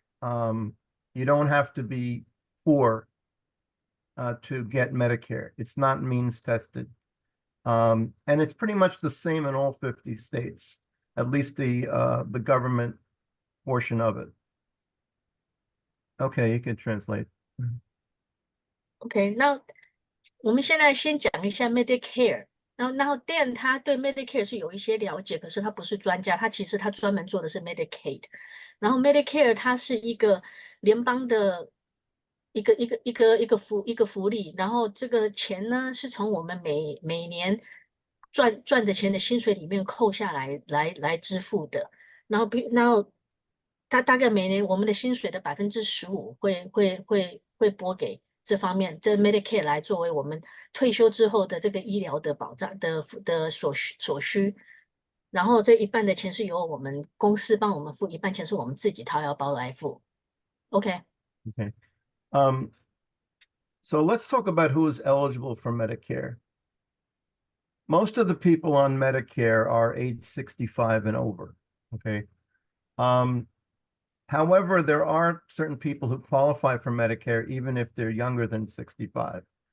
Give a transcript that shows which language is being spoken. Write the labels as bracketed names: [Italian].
[English] You don't have to be poor to get Medicare. It's not means tested. And it's pretty much the same in all 50 states, at least the government portion of it. Okay, you can translate. [Chinese] OK，那我们现在先讲一下 Medicare。然后 Dan 他对 Medicare 是有一些了解，可是他不是专家，他其实他专门做的是 Medicaid。然后 Medicare 它是一个联邦的一个福利，然后这个钱呢是从我们每年赚的钱的薪水里面扣下来支付的。然后他大概每年我们的薪水的15%会拨给这方面，这 Medicare 来作为我们退休之后的这个医疗的保障的所需。然后这一半的钱是由我们公司帮我们付，一半钱是我们自己掏腰包来付。 [English] OK， Okay. So let's talk about who is eligible for Medicare. Most of the people on Medicare are age 65 and over. Okay. However, there are certain people who qualify for Medicare even if they're younger than 65.